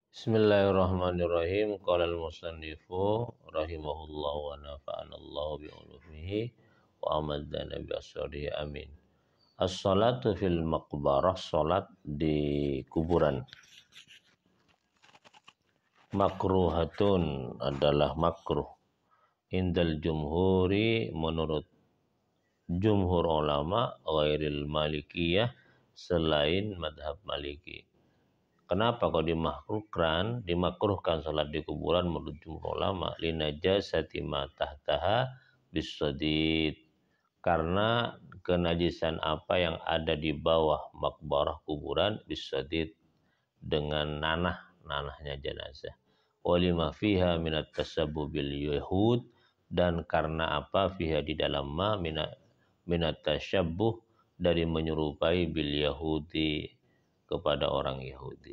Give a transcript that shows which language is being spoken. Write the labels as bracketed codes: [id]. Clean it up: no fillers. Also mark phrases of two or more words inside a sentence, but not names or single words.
[ar] بسم الله الرحمن الرحيم. قال المصنف رحمه الله ونفعنا الله بعلومه وأمدنا بأسره آمين. الصلاة في المقبرة, [id] salat di kuburan. Makruhatun adalah makruh. [ar] عند الجمهور, [id] menurut jumhur ulama, [ar] غير المالكية, [id] selain madhab maliki. Kenapa kok dimakruhkan salat di kuburan menurut jumhur ulama? [ar] لنجاسة ما تحتها بصديد. [id] Karena kenajisan apa yang ada di bawah makbarah kuburan bisadid, dengan nanahnya jenazah. [ar] ولما فيها من التشبه باليهود, [id] dan karena apa fiha di dalam [ar] ما من التشبه, [id] dari menyerupai [ar] باليهودي, [id] kepada orang Yahudi.